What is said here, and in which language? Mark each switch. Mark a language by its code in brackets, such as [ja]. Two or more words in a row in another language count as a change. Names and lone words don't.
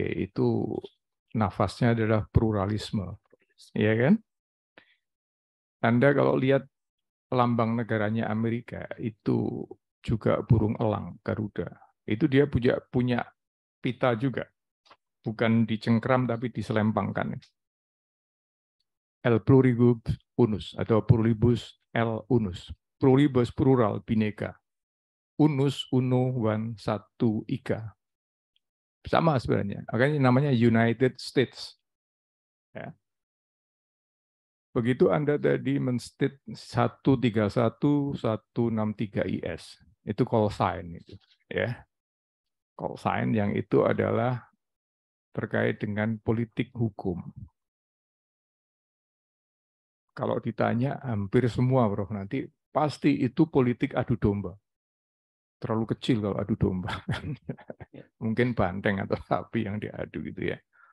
[id] Itu nafasnya adalah pluralisme. Iya kan? Anda kalau lihat lambang negaranya Amerika, itu juga burung elang, Garuda. Itu dia punya pita juga. Bukan dicengkram, tapi diselempangkan. [la] El pluribus unus, atau pluribus el unus. [id] Pluribus plural, bineka. [la] Unus, uno, [en] one, [id] satu, ika. Sama sebenarnya. Makanya namanya United States. Ya. begitu Anda tadi men-state 131.163 IS, itu [en] call sign [id] itu, ya. [en] Call sign [id] yang itu adalah terkait dengan politik hukum. Kalau ditanya hampir semua, Prof, nanti pasti itu politik adu domba. Terlalu kecil kalau adu domba. Mungkin banteng atau sapi yang diadu gitu ya.